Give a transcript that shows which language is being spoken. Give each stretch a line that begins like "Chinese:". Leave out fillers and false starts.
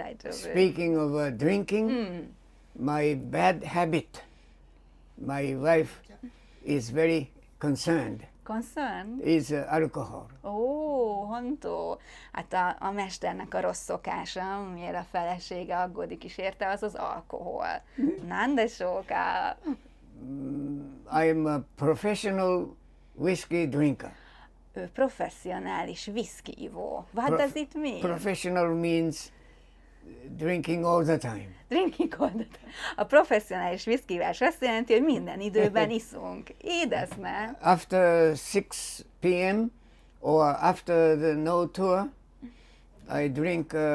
English: Speaking of drinking, my bad habit, my wife is very concerned. Concerned? Is alcohol.
Japanese: Hontó.
Hungarian: Hát a mesternek a rossz szokása, amire a felesége aggódik is érte, az alkohol.
Japanese: Nande soka.
English: I am a professional whiskey drinker.
Hungarian: Ő professzionális whisky-ivó.
English: What does it mean? Professional means drinking all the time. Drinking all the time.
Hungarian: A professzionális whisky-ivás azt jelenti, hogy minden időben iszunk. Édesne.
English: After 6 p.m. or after the no tour, I drink.